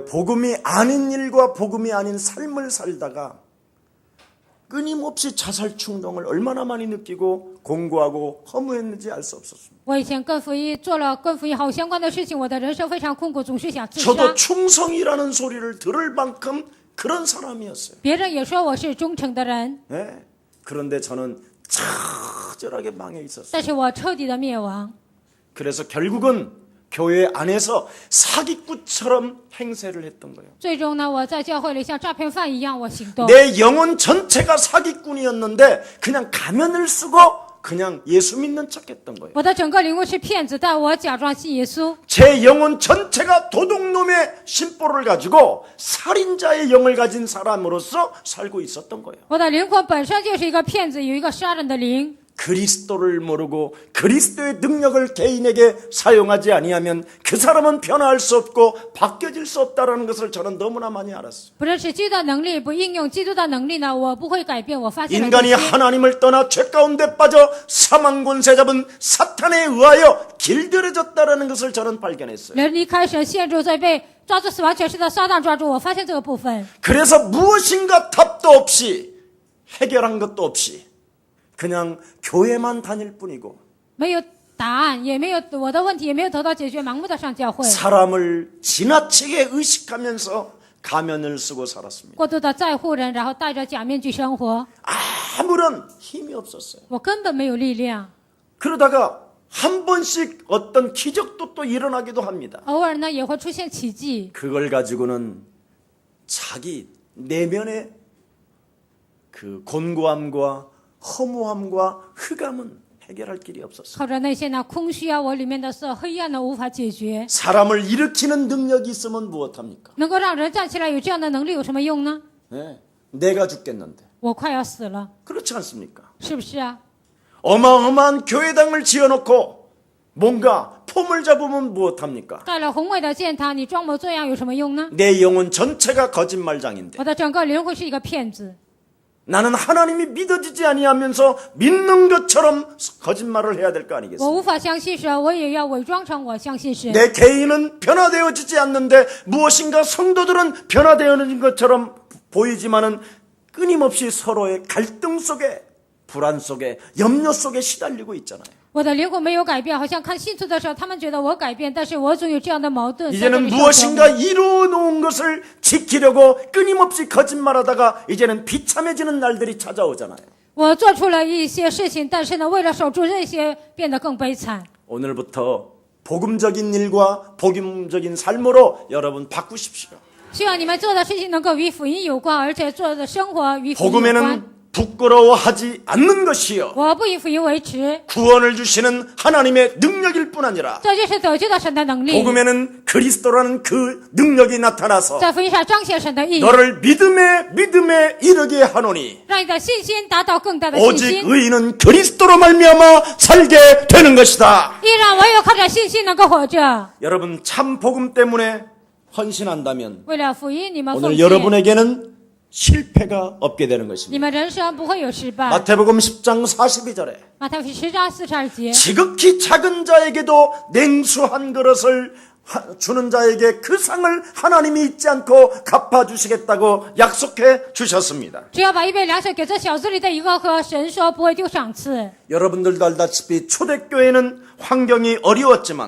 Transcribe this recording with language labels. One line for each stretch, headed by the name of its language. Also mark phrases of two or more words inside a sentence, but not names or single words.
Korean: 제가요 복음이 아닌 일과 복음이 아닌 삶을 살다가 끊임없이 자살 충동을 얼마나 많이 느끼고 공고하고 허무했는지 알 수 없었습니다.
Chinese: 我以前跟福音做了跟福音好相关的事情，我的人生非常困苦，总是想自
Korean: 저도
Chinese: 杀。
Korean: 충성이라는 소리를 들을 만큼 그런 사람이었어요.
Chinese: 别人也说我是忠诚的人，
Korean: 네. 그런데 저는 처절하게 망해 있었어요.
Chinese: 但是我彻底的灭亡。
Korean: 그래서 결국은 교회 안에서 사기꾼처럼 행세를 했던 거예요.
Chinese: 最终呢，我在教会里像诈骗犯一样，我行动。
Korean: 내 영혼 전체가 사기꾼이었는데 그냥 가면을 쓰고 그냥 예수 믿는 척했던 거예요.
Chinese: 我的整个灵魂是骗子，但我假装信耶稣。
Korean: 제 영혼 전체가 도둑놈의 심보를 가지고 살인자의 영을 가진 사람으로서 살고 있었던 거예요.
Chinese: 我的灵魂本身就是一个骗子，有一个杀人的灵。
Korean: 그리스도를 모르고 그리스도의 능력을 개인에게 사용하지 아니하면 그 사람은 변화할 수 없고 바뀌어질 수 없다는 것을 저는 너무나 많이 알았어요.
Chinese: 不认识基督的能力，不应用基督的能力呢，我不会改变。我发现了这
Korean: 인간이
Chinese: 些。
Korean: 하나님을 떠나 죄 가운데 빠져 사망 권세 잡은 사탄에 의하여 길들여졌다는 것을 저는 발견했어요.
Chinese: 人离开神，陷入在被抓住死亡权势的撒旦抓住。我发现这个部分，
Korean: 그래서 무엇인가 답도 없이 해결한 것도 없이 그냥 교회만 다닐 뿐이고
Chinese: 没有答案，也没有我的问题，也没有得到解决，盲目的上教会，
Korean: 사람을 지나치게 의식하면서 가면을 쓰고 살았습니다.
Chinese: 过度的在乎人，然后戴着假面具生活。
Korean: 아무런 힘이 없었어요.
Chinese: 我根本没有力量。
Korean: 그러다가 한 번씩 어떤 기적도 또 일어나기도 합니다.
Chinese: 偶尔呢，也会出现奇迹。
Korean: 그걸 가지고는 자기 내면의 그 곤고함과 허무함과 흑암은 해결할 길이 없었어요.
Chinese: 靠着那些呢空虚啊，我里面的色黑暗呢无法解决。
Korean: 사람을 일으키는 능력이 있으면 무엇합니까?
Chinese: 能够让人站起来，有这样的能力有什么用呢？
Korean: 네, 내가 죽겠는데.
Chinese: 我快要死了，
Korean: 그렇지 않습니까?
Chinese: 是不是啊？
Korean: 어마어마한 교회당을 지어놓고 뭔가 폼을 잡으면 무엇합니까?
Chinese: 盖了宏伟的建堂，你装模作样有什么用呢？
Korean: 내 영혼 전체가 거짓말장인데
Chinese: 我的整个灵魂是一个骗子，
Korean: 나는 하나님이 믿어지지 아니하면서 믿는 것처럼 거짓말을 해야 될 거
Chinese: 我
Korean: 아니겠어요?
Chinese: 无法相信神，我也要伪装成我相信神。
Korean: 내 개인은 변화되어지지 않는데 무엇인가 성도들은 변화되어진 것처럼 보이지만은 끊임없이 서로의 갈등 속에 불안 속에 염려 속에 시달리고 있잖아요.
Chinese: 我的灵魂没有改变，好像看信徒的时候，他们觉得我改变，但是我总有这样的矛盾。在这
Korean: 이제는
Chinese: 里受折磨
Korean: 무엇인가 이루어 놓은 것을 지키려고 끊임없이 거짓말하다가 이제는 비참해지는 날들이 찾아오잖아요.
Chinese: 我做出了一些事情，但是呢，为了守住这些，变得更悲惨。
Korean: 오늘부터 복음적인 일과 복음적인 삶으로 여러분 바꾸십시오.
Chinese: 希望你们做的事情能够与福音有关，而且做的生活与福音有关。
Korean: 복음에는 부끄러워하지 않는 것이요
Chinese: 我不以福音为耻，
Korean: 구원을 주시는 하나님의 능력일 뿐 아니라
Chinese: 这就是得救的神的能力。
Korean: 복음에는 그리스도라는 그 능력이 나타나서
Chinese: 在福音上彰显神的意义，
Korean: 너를 믿음에 이르게 하노니
Chinese: 让你的信心达到更大的信
Korean: 오직
Chinese: 心。
Korean: 의인은 그리스도로 말미암아 살게 되는 것이다.
Chinese: 依然唯有靠着信心能够活着。
Korean: 여러분 참 복음 때문에 헌신한다면
Chinese: 为了福音，你们奉
Korean: 오늘
Chinese: 献，
Korean: 여러분에게는 실패가 없게 되는 것입니다.
Chinese: 你们人生不会有失败。
Korean: 마태복음 10장 42절에
Chinese: 马太福音10章42节，
Korean: 지극히 작은 자에게도 냉수한 그릇을 주는 자에게 그 상을 하나님이 잊지 않고 갚아주시겠다고 약속해 주셨습니다.
Chinese: 只要把一杯凉水给这小子里的一个喝，神说不会丢赏赐。
Korean: 여러분들도 알다시피 초대교회는 환경이 어려웠지만